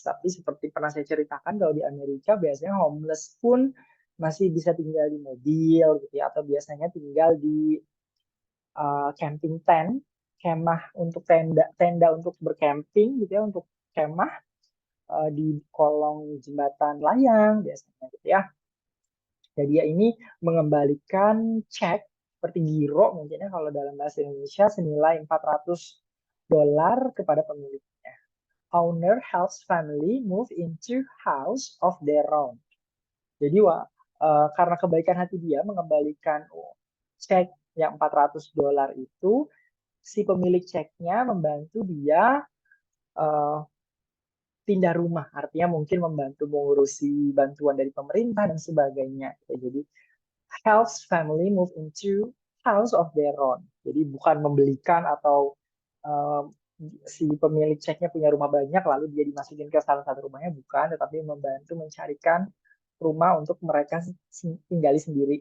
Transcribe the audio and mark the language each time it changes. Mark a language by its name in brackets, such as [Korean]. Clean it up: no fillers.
[Indonesian] Tapi seperti pernah saya ceritakan kalau di Amerika biasanya homeless pun masih bisa tinggal di mobil gitu ya, atau biasanya tinggal di camping tent, kemah untuk tenda untuk bercamping gitu ya, untuk kemah di kolong jembatan layang biasanya gitu ya. Jadi dia ini mengembalikan cek seperti giro mungkinnya kalau dalam bahasa Indonesia senilai $400 kepada pemiliknya. [English] Owner helps family move into house of their own. [Indonesian] Jadi karena kebaikan hati dia mengembalikan cek yang $400 itu, si pemilik ceknya membantu dia pindah rumah, artinya mungkin membantu mengurusi bantuan dari pemerintah dan sebagainya. Jadi [English] helps family move into house of their own. [Indonesian] Jadi bukan membelikan atau si pemilik ceknya punya rumah banyak lalu dia dimasukin ke salah satu rumahnya, bukan, tetapi membantu mencarikan rumah untuk mereka tinggali sendiri.